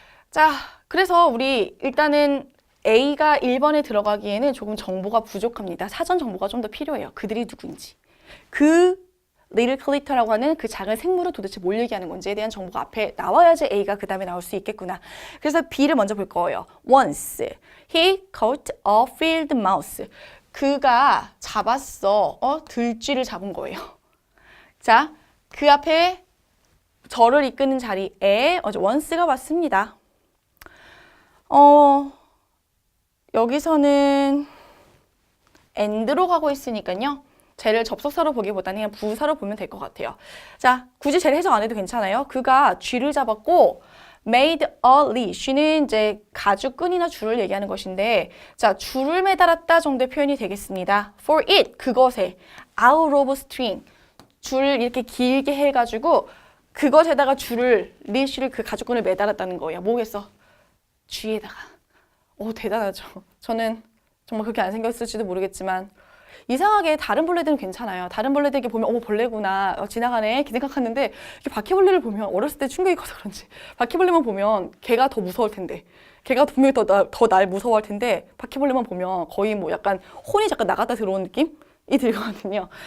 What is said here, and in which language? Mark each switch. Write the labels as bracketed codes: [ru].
[ko] 자, 그래서 우리 일단은 A가 1번에 들어가기에는 조금 정보가 부족합니다. 사전 정보가 좀 더 필요해요. 그들이 누군지. 그 little clito라고 하는 그 작은 생물을 도대체 뭘 얘기하는 건지에 대한 정보가 앞에 나와야지 A가 그 다음에 나올 수 있겠구나. 그래서 B를 먼저 볼 거예요. [en] Once he caught a field mouse. [ko] 그가 잡았어. 들쥐를 잡은 거예요. 자, 그 앞에 저를 이끄는 자리에 once가 왔습니다. 여기서는 and로 가고 있으니까요. 쟤를 접속사로 보기보다는 그냥 부사로 보면 될 것 같아요. 자, 굳이 쟤를 해석 안 해도 괜찮아요. 그가 쥐를 잡았고 [en] made a leash. [ko] 쥐는 이제 가죽끈이나 줄을 얘기하는 것인데 자, 줄을 매달았다 정도의 표현이 되겠습니다. [en] For it, [ko] 그것에 [en] out of string. [ko] 줄을 이렇게 길게 해가지고 그것에다가 leash를 그 가죽끈을 매달았다는 거예요. 뭐겠어? 쥐에다가. 오, 대단하죠. 저는 정말 그렇게 안 생겼을지도 모르겠지만 이상하게 다른 벌레들은 괜찮아요. 다른 벌레들 이렇게 보면 어머 벌레구나 지나가네 이렇게 생각하는데 이렇게 바퀴벌레를 보면 어렸을 때 충격이 커서 그런지 바퀴벌레만 보면 걔가 더 무서울 텐데 걔가 분명히 더 날 무서워할 텐데 바퀴벌레만 보면 거의 뭐 약간 혼이 잠깐 나갔다 들어온 느낌이 들거든요.